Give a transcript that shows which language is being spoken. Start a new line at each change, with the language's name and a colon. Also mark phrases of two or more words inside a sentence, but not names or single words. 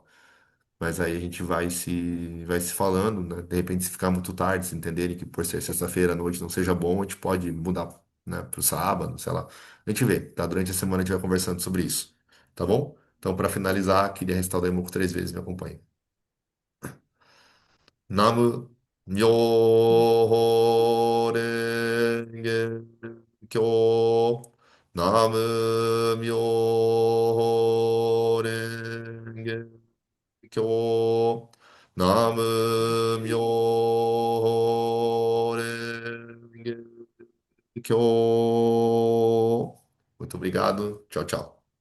Portuguese: Mas aí a gente vai se falando, né? De repente, se ficar muito tarde, se entenderem que por ser sexta-feira à noite não seja bom, a gente pode mudar, né, pro sábado, sei lá. A gente vê, tá? Durante a semana a gente vai conversando sobre isso, tá bom? Então, para finalizar, queria recitar o Daimoku 3 vezes, me acompanhe.
Japanese: 南無妙法蓮華経. 南無妙法蓮華経. 南無妙法蓮華経.
Portuguese: Muito obrigado. Tchau, tchau.